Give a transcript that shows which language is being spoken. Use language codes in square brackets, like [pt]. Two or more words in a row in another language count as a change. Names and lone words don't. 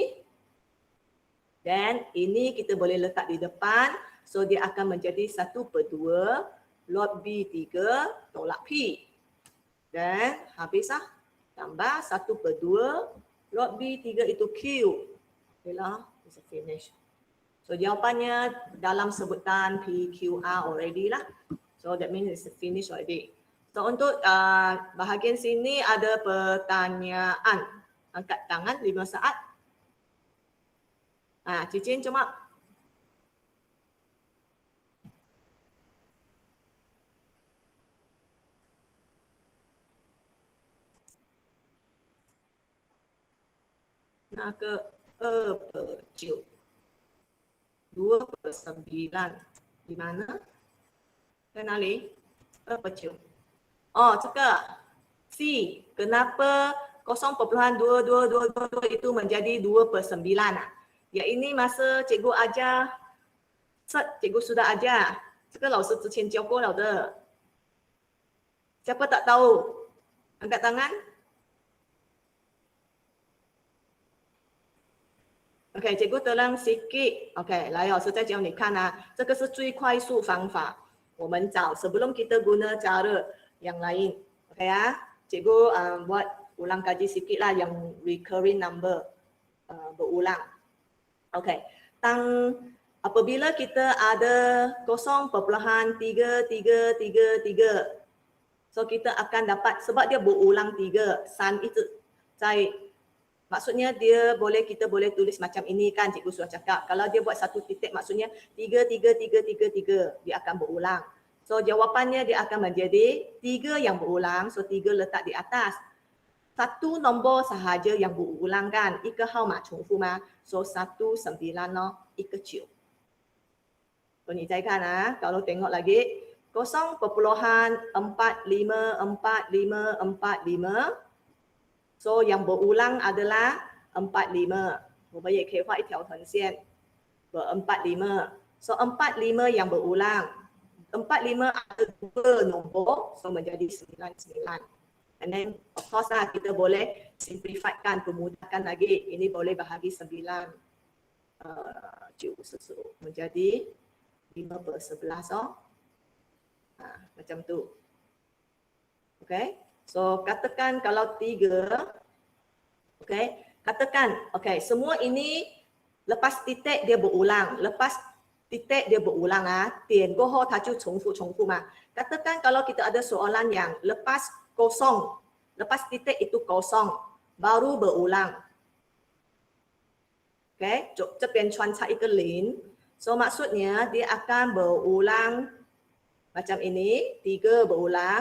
[ms] Dan ini kita boleh letak di depan. So dia akan menjadi 1/2 lot B3 tolak P. Dan habis lah. Tambah 1/2 lot B3 itu Q. Okay lah, [en] it's a finish. [ms] So jawapannya dalam sebutan PQR already lah. [en] So that means it's a finish already. [ms] So untuk bahagian sini ada pertanyaan. Angkat tangan 5 saat. Cicin cuma. Nah ke 2/9. 2/9 di mana? Ke nali? 2/9. [zh] Oh, 这个 C. [ms] Kenapa 0.2222 itu menjadi 2/9? Ya ini masa cikgu ajar, cikgu sudah ajar. [zh] 这个老师之前教过了的。 [ms] Siapa tak tahu? Angkat tangan. OK， cikgu tolong sikit. [zh] OK， 来，老师再教你看啊，这个是最快速方法。我们找 [ms] sebelum kita guna cara yang lain. OK ya, cikgu buat ulang kaji sikit lah yang [en] recurring number [ms] berulang. OK, apabila kita ada 0.3333, so kita akan dapat sebab dia berulang 3, san itu maksudnya kita boleh tulis macam ini kan, cikgu sudah cakap. Kalau dia buat satu titik maksudnya 33333, dia akan berulang. So jawapannya dia akan menjadi 3 yang berulang, so 3 letak di atas. Satu nombor sahaja yang berulang kan, [zh] 一个号码重复吗？ So 19 咯，一个9。So 你再看 [ms] kalau tengok lagi, [zh] 0.4544545. [ms] So yang berulang adalah 45. [zh] 我们也可以画一条横线 ber-45. [ms] So 45 yang berulang. 45 ada 2 nombor, so menjadi 99. [en] And then of course [ms] lah kita boleh simplifikan, pemudahkan lagi. Ini boleh bahagi 9 menjadi 5/11. Macam tu. Okay. So katakan kalau 3, okay, katakan, okay, semua ini lepas titik dia berulang, lepas titik dia berulang tian [zh] 过后它就重复嘛. [ms] Katakan kalau kita ada soalan yang lepas kosong, lepas titik itu kosong, baru berulang. [zh] Okay, 这边穿插一个0, [ms] so maksudnya dia akan berulang macam ini, 3 berulang.